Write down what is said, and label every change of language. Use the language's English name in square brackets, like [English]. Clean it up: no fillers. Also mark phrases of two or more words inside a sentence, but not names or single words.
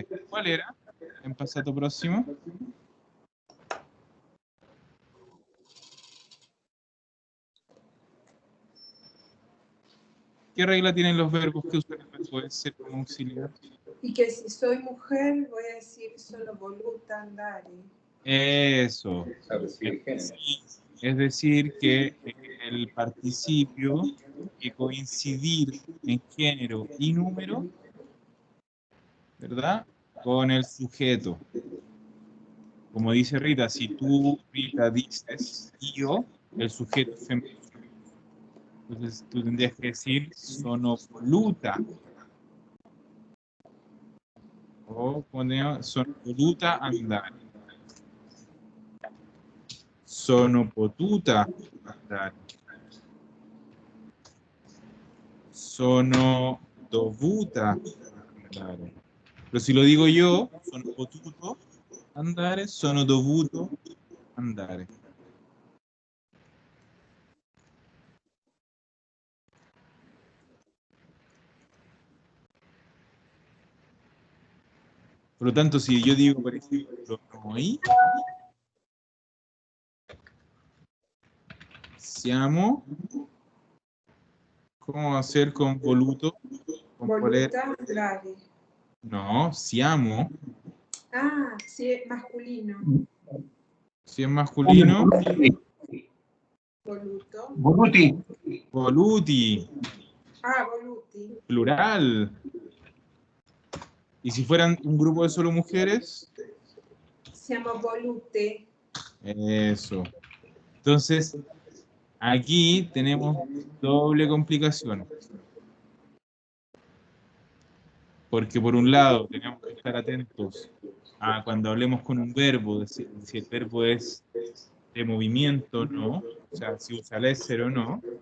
[Spanish] ¿Cuál era? En pasado próximo. ¿Qué regla tienen los verbos que usan el verbo essere como auxiliar? Y que si soy mujer, voy a decir solo [Italian] voluta andare. [Spanish] Eso. Es decir, que el participio que coincidir en género y número, ¿verdad? Con el sujeto. Como dice Rita, si tú, Rita, dices yo, el sujeto es femenino. Entonces tú tendrías que decir [Italian] sono voluta. O sono voluta andare. Sono potuta andare. Sono dovuta andare. [Spanish] Pero si lo digo yo, [Italian] sono potuto andare, sono dovuto andare. [Spanish] Por lo tanto, si yo digo, por ejemplo, [Italian] noi siamo, [Spanish] ¿cómo va a ser con voluto? Con [Italian] Voluta andare. no, siamo. [Spanish] Ah, sí, es masculino. Si es masculino, [Italian] Voluto. Voluti. voluti, Ah, voluti. [Spanish] plural. Y si fueran un grupo de solo mujeres, [Italian] Siamo volute. [Spanish] eso. Entonces, aquí tenemos doble complicación. Porque por un lado tenemos que estar atentos a cuando hablemos con un verbo, si el verbo es de movimiento o no, o sea, si usa el essere o no.